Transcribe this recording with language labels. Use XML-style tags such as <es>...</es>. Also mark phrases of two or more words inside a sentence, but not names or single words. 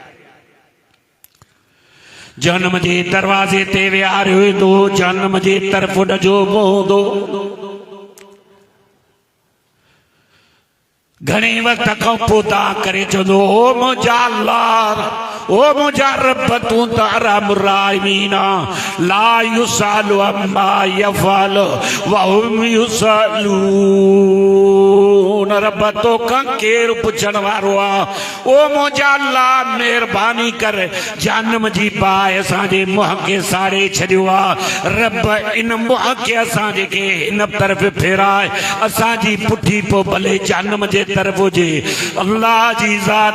<sd>जहन्नम जे दरवाज़े ते विहारे वेंदो जहन्नम जे तरफ़ ॾिजो हूंदो घणे वक्त खां पोइ तव्हां करे चवंदो ओ मुंहिंजा अल्लाह ओ मुंहिंजा रब तूं त</sd> <ar>أرحم الراحمين لا يسأل عما يفعل وهم يسألون</ar> <sd>रब तोखां केरु पुछण वारो आहे ओ मुंहिंजा अल्लाह महिरबानी कर जहन्नम जी बाहि असांजे मुंहं खे साड़े छॾियो आहे रब इन मुंहं खे असांजे खे हिन तरफ़ फेराए असांजी पुठी पोइ भले जहन्नम जे तरफ हुजे अल्लाह जी ज़ात</sd>